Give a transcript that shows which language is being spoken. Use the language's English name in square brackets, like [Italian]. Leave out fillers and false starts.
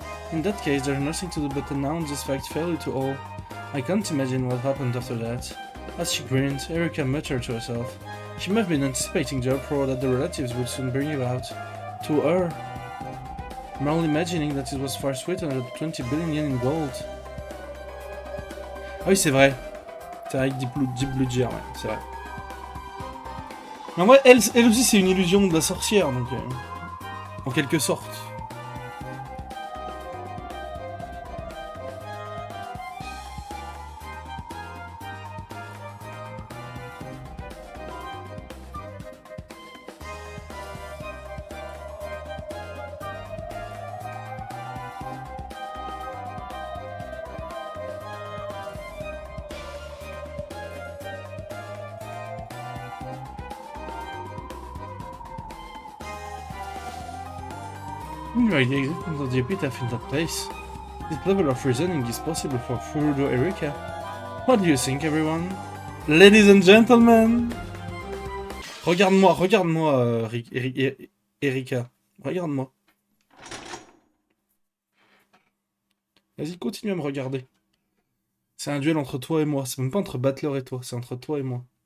[English] In that case, there's nothing to do but announce this fact fairly to all. I can't imagine what happened after that. As she grinned, Erika muttered to herself. She might have been anticipating the uproar that the relatives would soon bring about. To her. I'm only imagining that it was far sweeter than 20 billion yen in gold. [French] Ah oui, c'est vrai. C'est avec Deep Blue Jar, ouais, c'est vrai. Mais en vrai, elle aussi, c'est une illusion de la sorcière, donc... en quelque sorte. [English] Anyway, the existence of the epitaph in that place. This level of reasoning is possible for Furudo Erika. What do you think, everyone? Ladies and gentlemen! [French] Regarde-moi, regarde-moi, Erika. Regarde-moi. Vas-y, continue à me regarder. C'est un duel entre toi et moi. C'est même pas entre Battler et toi, c'est entre toi et moi.